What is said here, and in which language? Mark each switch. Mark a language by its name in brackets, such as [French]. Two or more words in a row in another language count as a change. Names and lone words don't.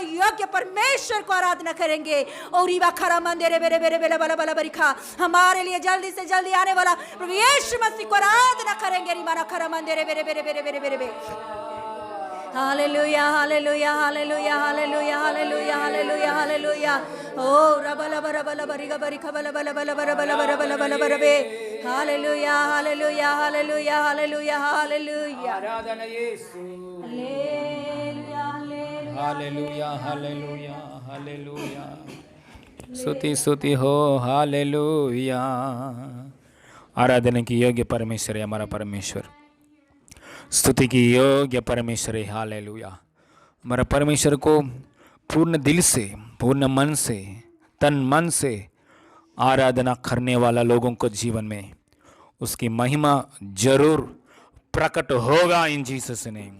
[Hindi] योग्य परमेश्वर को आराधना करेंगे, और रीवा खरा मंदिर बेरे बेरे बेला बला बला बरिखा, हमारे लिए जल्दी से जल्दी आने वाला प्रभु यीशु मसीह को आराधना करेंगे, रिमाना खरा मंदिर बेरे बेरे बेरे बेरे बेरे बेरे, हालेलुया हालेलुया हालेलुया हालेलुया हालेलुया हालेलुया हालेलुया, ओ रबला बरा बला बरिगा बरिखा बला बला बला बला बला बला बला बला बला बे, हालेलुया हालेलुया हालेलुया हालेलुया हालेलुया, आराधना यीशु, हालेलुया हालेलुया हालेलुया हालेलुया, स्तुति स्तुति हो, हालेलुया, आराधना की योग्य परमेश्वर है हमारा परमेश्वर, स्तुति की योग्य परमेश्वर है, हालेलुया, हमारा परमेश्वर को पूर्ण दिल से, पूर्ण मन से, तन मन से आराधना करने वाला लोगों को जीवन में उसकी महिमा जरूर प्रकट होगा [English] in Jesus name.